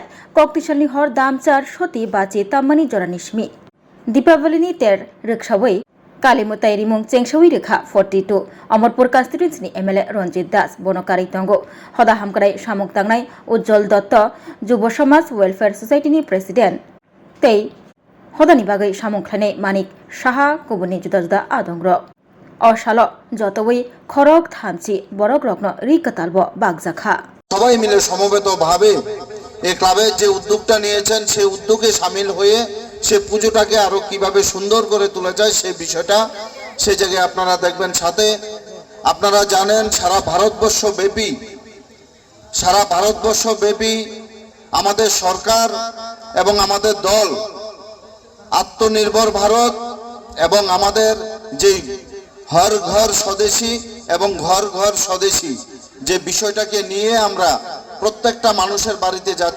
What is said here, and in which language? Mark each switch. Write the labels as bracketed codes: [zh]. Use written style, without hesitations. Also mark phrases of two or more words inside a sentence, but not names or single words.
[trp] ककटिसलनि हर दामचार सती बाची ताम्मानि जरानि सिमि दीपावलीनि तेर रिक्सावै कालीमुताय रिमुं चेंसावै रेखा 42 अमरपुर कन्स्टिट्युएन्सिनि एमएलए रंजित दास बनकारि तंगो हदा हामक्राय सामुक तांनाय उज्जवल दत्त जुब समाज वेलफेयर सोसाइटीनि प्रेसिडेंट तै हदानि बागै सामुंख्लायनाय मानिक साहा गुबुननि जुदा जुदा आदंग्र अशाल जतवै खरक थामची बरक रत्न रिकतालब बागजाखा [bn] সবাই মিলে সমবেতভাবে এই ক্লাবের যে উদ্যোগটা নিয়েছেন সেই উদ্যোগে শামিল হয়ে সে পুজোটাকে আরো কিভাবে সুন্দর করে তোলা যায় সেই বিষয়টা সেই জায়গায় আপনারা দেখবেন। সাথে আপনারা জানেন সারা ভারতবর্ষ ব্যাপী আমাদের সরকার এবং আমাদের দল আত্মনির্ভর ভারত এবং আমাদের যে হর ঘর স্বদেশী এবং ঘর ঘর স্বদেশী যে বিষয়টাকে নিয়ে আমরা প্রত্যেকটা মানুষের বাড়িতে যাচ্ছি।